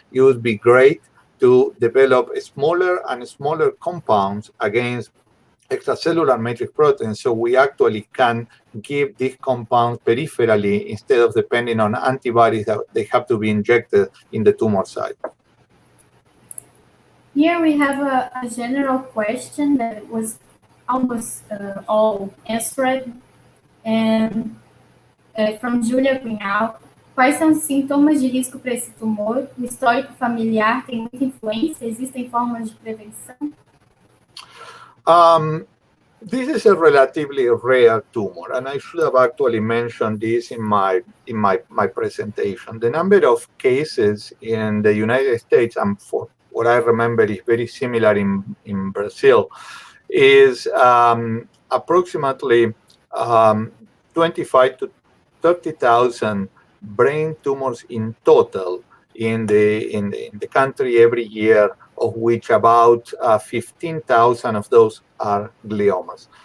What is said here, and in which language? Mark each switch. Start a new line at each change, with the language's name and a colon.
English: It would be great to develop smaller and smaller compounds against extracellular matrix proteins, so we actually can give these compounds peripherally instead of depending on antibodies that they have to be injected in the tumor site. Here we have a general question that was almost all answered, and from Julia Cunhal.
Portuguese: Quais são os sintomas de risco para esse tumor? O histórico familiar tem muita influência? Existem formas de prevenção?
English: This is a relatively rare tumor, and I should have actually mentioned this in my presentation. The number of cases in the United States, and for what I remember is very similar in Brazil, is approximately 25 to 30,000 brain tumors in total in the country every year, of which about 15,000 of those are gliomas.